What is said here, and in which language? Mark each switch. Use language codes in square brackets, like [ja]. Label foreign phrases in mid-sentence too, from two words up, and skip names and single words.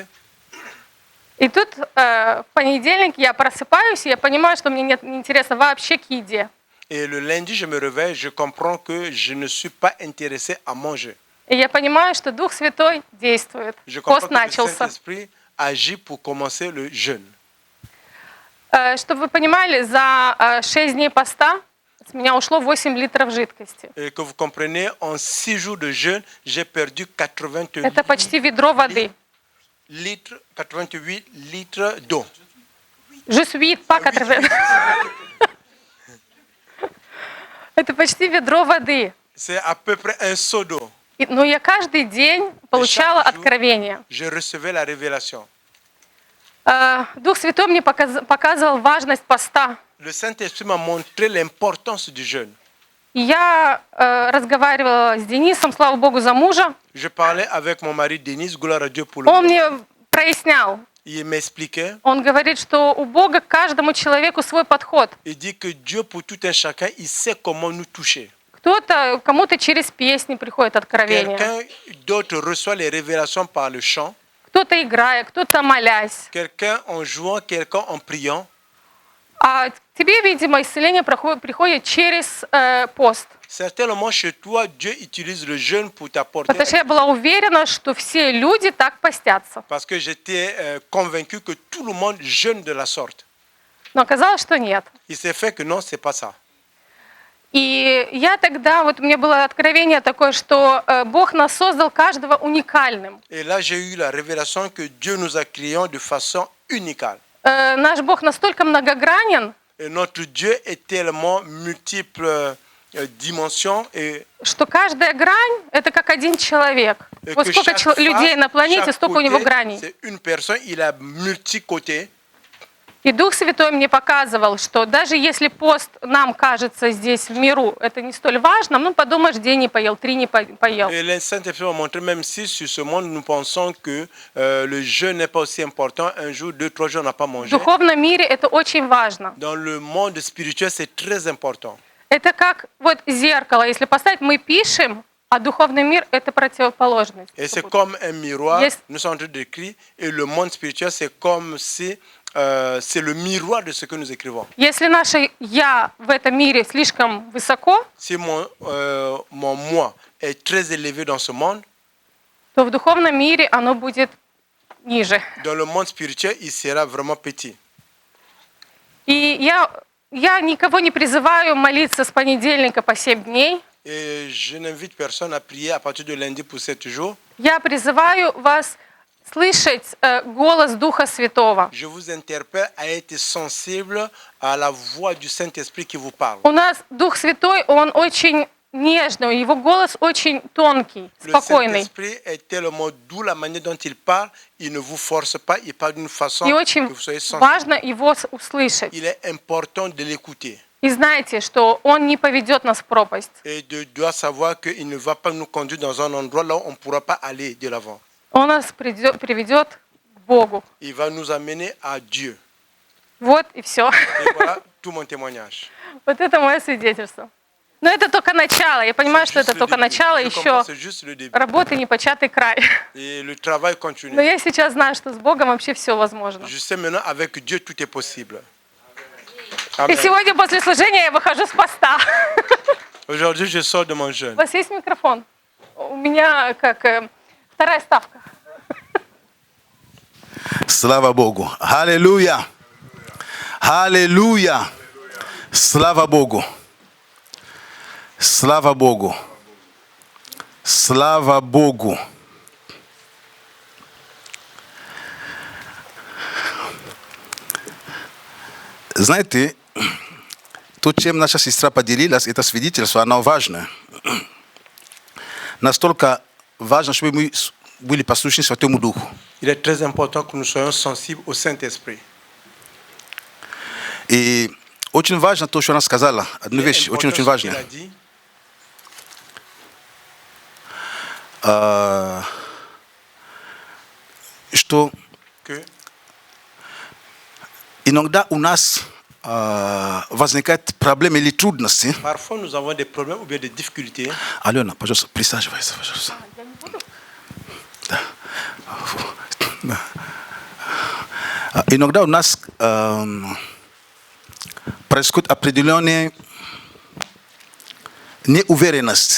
[ru] И тут в понедельник я просыпаюсь, и я понимаю, что мне не интересно вообще к еде. [fr] Et le lundi, je me réveille, je comprends que je ne suis pas intéressé à manger. [ru] И я понимаю, что Дух Святой действует. [fr] Je comprends [ru] Пост [fr] que le [ru] начался. [fr] Saint-Esprit agit pour commencer le jeûne. [ru] Чтобы вы понимали, за 6 дней поста с меня ушло 8 литров жидкости. [fr] Et que vous compreniez, en 6 jours de jeûne, j'ai perdu 88 [ru] Это почти ведро воды. [fr] litres, 88 litres d'eau. Je suis pas 80. [ru] Это почти ведро воды. [fr] C'est à peu près un seau d'eau. [ru] Но я каждый день получала откровение. [fr] Je recevais la révélation. [ru] Дух Святой мне показывал важность поста. [fr] Le Saint-Esprit m'a montré l'importance du jeûne. [ru] И я разговаривала с Денисом, слава Богу, за мужа. [fr] Je parlais avec mon mari Denis, gloire à Dieu pour le [ru] Он [fr] monde. [ru] мне прояснял. [fr] Il m'expliquait. [ru] Он говорит, что у Бога к каждому человеку свой подход. [fr] Il dit que Dieu, pour tout un chacun, il sait comment nous toucher. [ru] Кому-то через песни приходит откровение. [fr] Quelqu'un d'autre reçoit les révélations par le chant. [ru] Кто-то играя, кто-то молясь. [fr] Quelqu'un en jouant, quelqu'un en priant. [ru] А тебе, видимо, исцеление приходит через пост. [fr] Certainement, chez toi, Dieu utilise le jeûne pour t'apporter. [ru] Потому что я была уверена, что все люди так постятся. [fr] Parce que j'étais convaincu que tout le monde jeûne de la sorte. [ru] Но оказалось, что нет. [fr] Il s'est fait que non, c'est pas ça. [ru] И я тогда, вот у меня было откровение такое, что Бог нас создал каждого уникальным. [fr] Et là, j'ai eu la révélation que Dieu nous a créés de façon unicale. [ru] Наш Бог настолько многогранен, [fr] Et notre Dieu est tellement multiple dimensions et [ru] что каждая грань – это как один человек. Вот [fr] que [ru] сколько [fr] chaque [ru] людей на планете, [fr] chaque [ru] столько у него [fr] côté, [ru] граней. [fr] c'est une personne, il a multi-côtés. [ru] И Дух Святой мне показывал, что даже если пост нам кажется здесь в миру, это не столь важно, ну подумаешь, день не поел, 3 не поел. [fr] Et le Saint-Esprit m'a montré, même si sur ce monde, nous pensons que le jeûne n'est pas aussi important, un jour, 2, 3 jours, on n'a pas [ru] В [fr] mangé. [ru] духовном мире это очень важно. [fr] Dans le monde spirituel, c'est très important. [ru] Это как вот зеркало, если поставить, мы пишем, а духовный мир – это противоположность. [fr] Et c'est comme un miroir, Yes. nous sommes en train d'écrire, et le monde spirituel, c'est comme si c'est le miroir de ce que nous écrivons. [ru] Если наше «я» в этом мире слишком высоко, [fr] Si mon moi est très élevé dans ce monde, [ru] то в духовном мире оно будет ниже. [fr] dans le monde spirituel, il sera vraiment petit. [ru] И я никого не призываю молиться с понедельника по 7 дней. [fr] Et je n'invite personne à prier à partir de lundi pour 7 jours. [ru] Я призываю вас слышать голос Духа Святого. [fr] Je vous interpelle à être sensible à la voix du Saint-Esprit qui vous parle. [ru] У нас Дух Святой, он очень нежный, его голос очень тонкий, [fr] Le [ru] спокойный. [fr] Saint-Esprit est tellement doux, la manière dont il parle, il ne vous force pas, il parle d'une façon [ru] И [fr] que [ru] очень [fr] vous soyez sensible. [ru] важно его услышать. [fr] Il est important de l'écouter. [ru] И знайте, что он не поведет нас в пропасть. [fr] Et de doit savoir qu'il ne va pas nous conduire dans un endroit là où on ne pourra pas aller de l'avant. [ru] Он нас приведет к Богу. [fr] Il va nous amener à Dieu. [ru] Вот и все. Et voilà tout mon témoignage. Вот это мое свидетельство. Но это только начало. Я понимаю, что это [fr] Juste le [ru] только [fr] début. [ru] начало, [fr] Je comprends, [ru] еще [fr] c'est juste le début. [ru] работы непочатый край. [fr] Et le travail [ru] Но [fr] continue. [ru] я сейчас знаю, что с Богом вообще все возможно. [fr] Je sais maintenant avec Dieu tout est possible. [ru] И [fr] Amen. [ru] сегодня после служения я выхожу с поста. [fr] Aujourd'hui, je sors de mon jeûne. [ru] У вас есть микрофон? У меня как вторая ставка. Слава Богу. Аллилуйя. Аллилуйя. Слава Богу. Слава Богу. Слава Богу. Знаете, то, чем наша сестра поделилась, это свидетельство, оно важно. Настолько важно, чтобы мы были послушны Святому Духу. [fr] Il est très important que nous soyons sensibles au Saint-Esprit. [ru] И очень важно то, что она сказала. Одну вещь, очень-очень важная. Что иногда у нас возникают проблемы или трудности. [fr] Parfois, nous avons des problèmes ou bien des difficultés. [ru] Алена, пожалуйста, присаживайся, пожалуйста. Да. Да. Иногда у нас происходит определенная неуверенность.